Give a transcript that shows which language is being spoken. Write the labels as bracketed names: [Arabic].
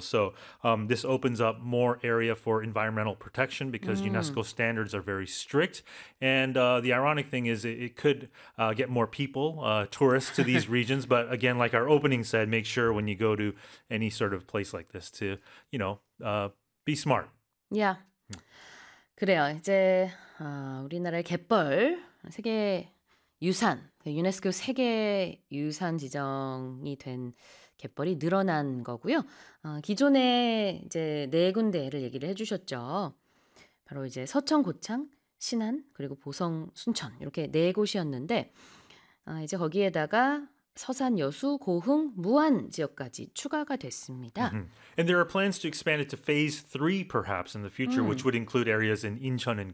[English] So this opens up more area for environmental protection because UNESCO standards are very strict. And the ironic thing is it could get more people, tourists to these regions. But again, like our opening said, make sure when you go to any sort of place like this to, you know, be smart. [Korean] Yeah. 그래요. 이제 우리나라의 갯벌, 세계 유산, 유네스코 세계 유산 지정이 된 갯벌이 늘어난 거고요. 기존에 이제 네 군데를 얘기를 해주셨죠. 바로 이제 서천, 고창, 신안, 그리고 보성, 순천 이렇게 네 곳이었는데 이제 거기에다가 서산, 여수, 고흥, 무안 지역까지 추가가 됐습니다. [English] Mm-hmm. And there are plans to expand it to phase 3 perhaps in the future, which would include areas in Incheon and